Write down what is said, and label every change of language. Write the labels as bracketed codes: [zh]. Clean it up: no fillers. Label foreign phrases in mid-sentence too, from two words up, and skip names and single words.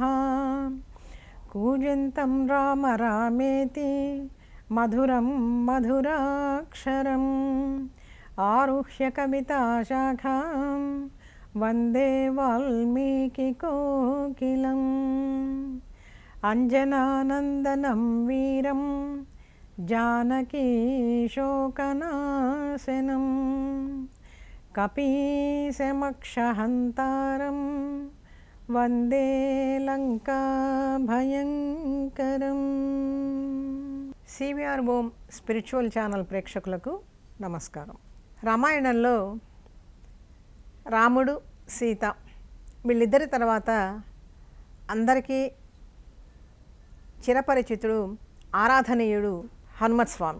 [sa] कूजन्तं राम रामेति मधुरं मधुराक्षरम् आरुह्य कविताशाखां वन्दे वाल्मीकिकोकिलम्। अंजनानन्दनं वीरं जानकीशोकनाशनं कपीशमक्षहन्तारं वन्दे లంకాభయంకరం। [te] సివిఆర్ ఓం స్పిరిచువల్ ఛానల్ ప్రేక్షకులకు నమస్కారం। రామాయణంలో రాముడు సీత వీళ్ళిద్దరి తర్వాత అందరికీ చిరపరిచితుడు ఆరాధనీయుడు హనుమత్ స్వామి।